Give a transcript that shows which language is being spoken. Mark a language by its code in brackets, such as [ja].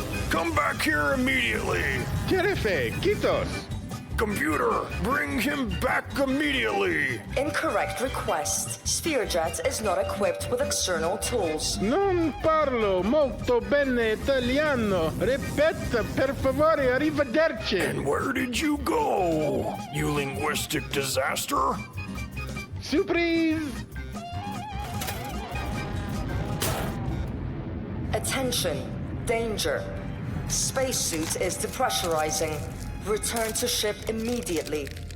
[en] Come back here immediately. Jerefe, quitos. Computer, bring him back immediately. Incorrect request. Spherejet is not equipped with external tools. [it] Non parlo molto bene italiano. Ripeta, per favore, arrivederci. [en] And where did you go, you linguistic disaster? Surprise! Attention. Danger. Spacesuit is depressurizing. Return to ship immediately.